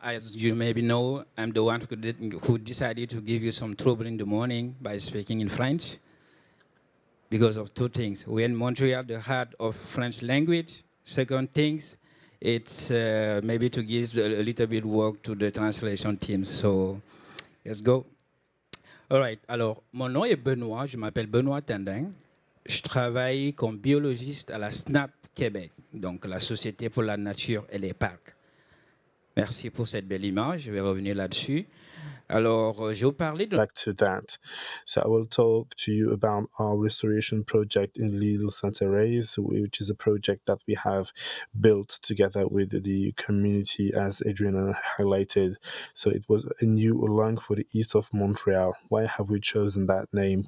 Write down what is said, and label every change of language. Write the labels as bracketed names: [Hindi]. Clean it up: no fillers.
[English] As you maybe know, I'm the one who decided to give you some trouble in the morning by speaking in French because of two things. We're in Montreal, the heart of French language. Second things, it's maybe to give a little bit work to the translation team. So let's go. All right. [French] Alors, mon nom est Benoît. Je m'appelle Benoît Tandin. Je travaille comme biologiste à la SNAP Québec, donc la Société pour la Nature et les Parcs. Merci pour cette belle image. Je vais revenir là-dessus. Alors, je vais vous parler de [English] back to that. So I will talk to you about our restoration project in Lille Saint-Thérèse, which is a project that we have built together with the community, as Adriana highlighted. So it was a new lung for the east of Montreal. Why have we chosen that name?